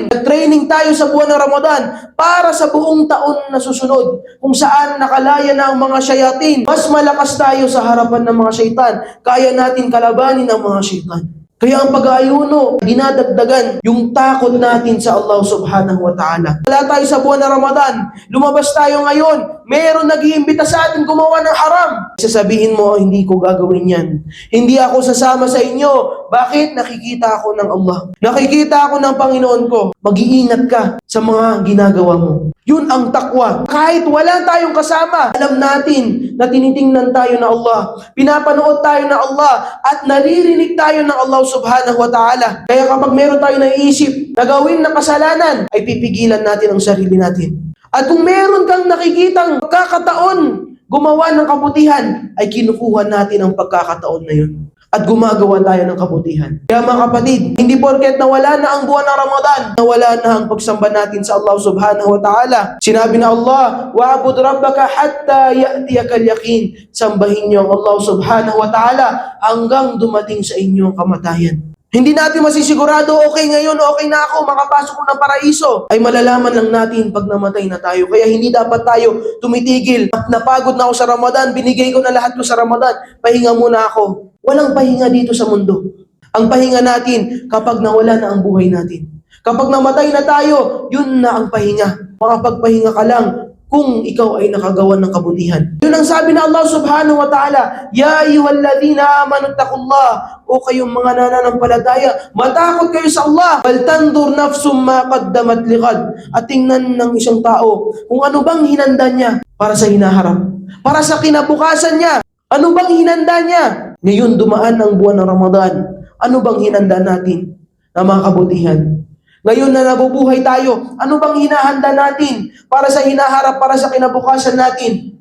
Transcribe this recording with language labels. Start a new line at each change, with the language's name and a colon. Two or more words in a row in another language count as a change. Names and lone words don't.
Filipino: Nag-training tayo sa buwan ng Ramadan para sa buong taon na susunod. Kung saan nakalaya na ang mga shayatin. Mas malakas tayo sa harapan ng mga syaitan. Kaya natin kalabanin ang mga syaitan. Kaya ang pag-aayuno, dinadagdagan yung takot natin sa Allah
Arabic: سبحانه وتعالى.
Filipino: Wala tayo sa buwan na Ramadan, lumabas tayo ngayon, meron nag-iimbita sa atin gumawa ng haram. Sasabihin mo, hindi ko gagawin yan. Hindi ako sasama sa inyo. Bakit? Nakikita ako ng Allah. Nakikita ako ng Panginoon ko. Mag-iingat ka sa mga ginagawa mo. Yun ang takwa. Kahit wala tayong kasama, alam natin na tinitingnan tayo na Allah. Pinapanood tayo na Allah at naririnig tayo ng Allah
Arabic: سبحانه وتعالى.
Filipino: Kaya kapag meron tayo naiisip na gawin na kasalanan, ay pipigilan natin ang sarili natin. At kung meron kang nakikitang pagkakataon gumawa ng kabutihan, ay kinukuha natin ang pagkakataon na yun. At gumagawa tayo ng kabutihan. Kaya mga kapatid, hindi porket nawala na ang buwan ng Ramadan, nawala na ang pagsamba natin sa Allah
Arabic: سبحانه وتعالى.
Filipino: Sinabi na Allah,
Arabic: واعبد ربك حتى يأتيك اليقين.
Filipino: Sambahin niyo ang Allah
Arabic: سبحانه وتعالى
Filipino: hanggang dumating sa inyong kamatayan. Hindi natin masisigurado, okay ngayon, okay na ako, makapasok ko ng paraiso. Ay malalaman lang natin pag namatay na tayo. Kaya hindi dapat tayo tumitigil. Napagod na ako sa Ramadan, binigay ko na lahat ko sa Ramadan, pahinga muna ako. Walang pahinga dito sa mundo. Ang pahinga natin kapag nawala na ang buhay natin. Kapag namatay na tayo, yun na ang pahinga. Makapagpahinga ka lang kung ikaw ay nakagawa ng kabutihan. Yun ang sabi na Allah
Arabic: سبحانه وتعالى, يا أيها الذين آمنوا اتقوا الله.
Filipino: O kayong mga nananampalataya, matakot kayo sa Allah.
Arabic: فلتنظر نفس ما قدمت لغد.
Filipino: At tingnan ng isang tao kung ano bang hinanda niya para sa hinaharap. Para sa kinabukasan niya. Ano bang hinanda niya? Ngayon dumaan ang buwan ng Ramadan. Ano bang hinanda natin na mga kabutihan? Ngayon na nabubuhay tayo, ano bang hinahanda natin para sa hinaharap, para sa kinabukasan natin?